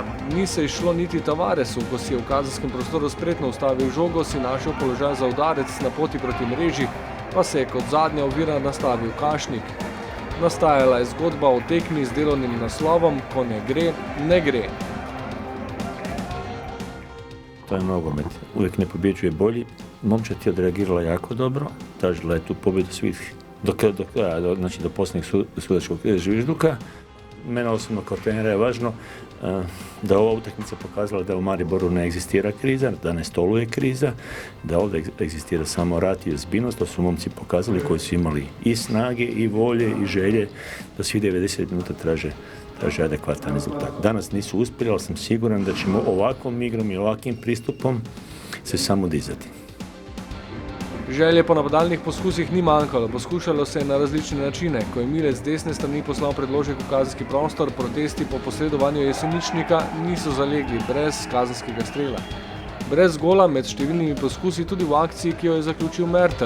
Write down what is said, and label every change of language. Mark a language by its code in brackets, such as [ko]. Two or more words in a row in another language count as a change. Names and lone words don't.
[sl] Ni se izšlo niti Tavaresu, ko si je v kazenskem prostoru spretno ustavil žogo, si našel položaj za udarec na poti proti mreži, pa se je kot zadnja ovira nastavil Kašnik. Nastajala je zgodba o tekmi z delovnim naslovom, ko ne gre, ne gre. [hr] To je nogomet. Uvijek ne pobjeđuje bolji. Momčad je odreagirala jako dobro. Tražila je tu pobjedu svih do posljednjeg sudačkog žvižduka. Mene osobno kao trenera je važno da ova utakmica pokazala da u Mariboru ne egzistira kriza, da ne stoluje kriza, da ovdje egzistira samo rat i ozbiljnost. To su momci pokazali koji su imali i snage i volje i želje da svi 90 minuta traže adekvatan rezultat. Danas nisu uspjeli, ali sam siguran da ćemo ovakvom igrom i ovakvim pristupom se samo dizati. [sl] Želje po napadalnih poskusih ni manjkalo, poskušalo se je na različne načine. Ko je Milec z desne strani poslal predložek v kazenski prostor, protesti po posredovanju Jeseničnika niso zalegli brez kazenskega strela. Brez gola med številnimi poskusi tudi v akciji, ki jo je zaključil Mertel.